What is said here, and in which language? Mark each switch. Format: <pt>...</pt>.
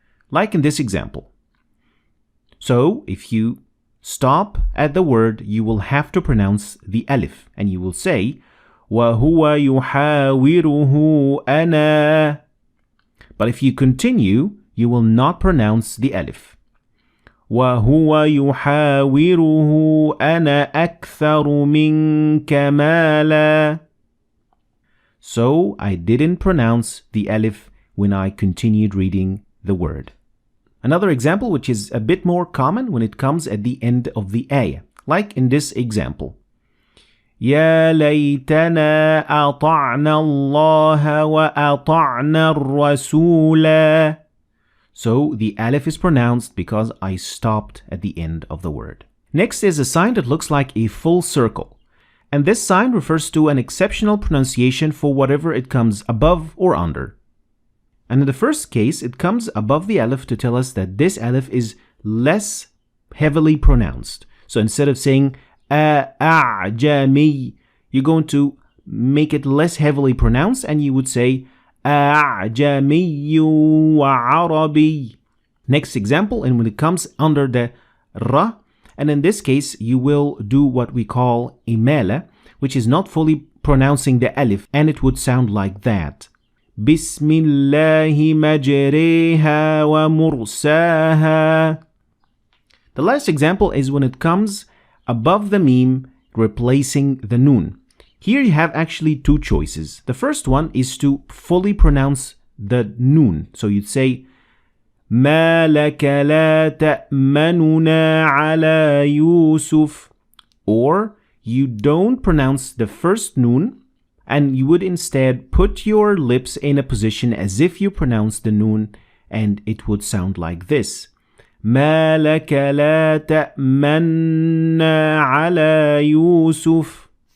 <en>Like in this example. So if you stop at the word, you will have to pronounce the alif. And you will say,</en> <ar>وَهُوَ يُحَاوِرُهُ أَنَا.</ar> <en>But if you continue, you will not pronounce the alif.</en> <ar>وَهُوَ يُحَاوِرُهُ أَنَا أَكْثَرُ مِنْكَ مَالًا.</ar> <en>So I didn't pronounce the alif when I continued reading the word. Another example which is a bit more common when it comes at the end of the ayah, like in this example.</en> <ar>يا ليتنا أطعنا الله وأطعنا الرسول.</ar> <en>So the alif is pronounced because I stopped at the end of the word. Next is a sign that looks like a full circle. And this sign refers to an exceptional pronunciation for whatever it comes above or under. And in the first case, it comes above the alif to tell us that this alif is less heavily pronounced. So instead of saying a'jami, you're going to make it less heavily pronounced and you would say a'jami wa arabi. Next example, and when it comes under the ra, and in this case you will do what we call imala, which is not fully pronouncing the alif, and it would sound like that. Bismillahi majriha wa mursaha. The last example is when it comes above the meme, replacing the noon. Here you have actually two choices. The first one is to fully pronounce the noon. So you'd say</en> <ar>ما لك لا تأمننا على يوسف.</ar> <en>Or you don't pronounce the first noon, and you would instead put your lips in a position as if you pronounce the noon, and it would sound like this.</en> <ar>ما لك لا تأمنا على يوسف.</ar>